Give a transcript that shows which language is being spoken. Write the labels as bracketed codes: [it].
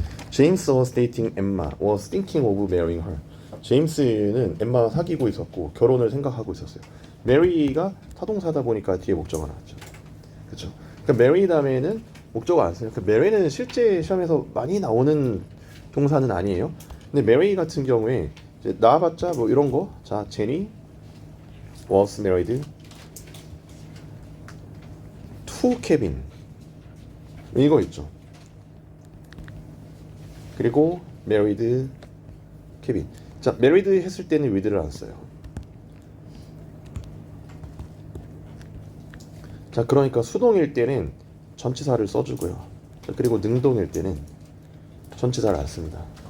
[en] James was dating Emma, was thinking of marrying her. [ko] 제임스는 엠마 사귀고 있었고 결혼을 생각하고 있었어요. mary가 타동사다 보니까 뒤에 목적어 나왔죠. 그렇죠? 그러니까 marry 다음에는 목적어 안 써요. 그러니까 marry는 실제 시험에서 많이 나오는 동사는 아니에요. 근데 marry 같은 경우에 이제 나와봤자 뭐 이런 거. [en] 자, Jenny was married to Kevin. [ko] 이거 있죠. [en] 그리고 married Kevin. [ko] 자, married 했을 때는 with를 안 써요. 자, 그러니까 수동일 때는 전치사를 써주고요. 자, 그리고 능동일 때는 전치사를 안 씁니다.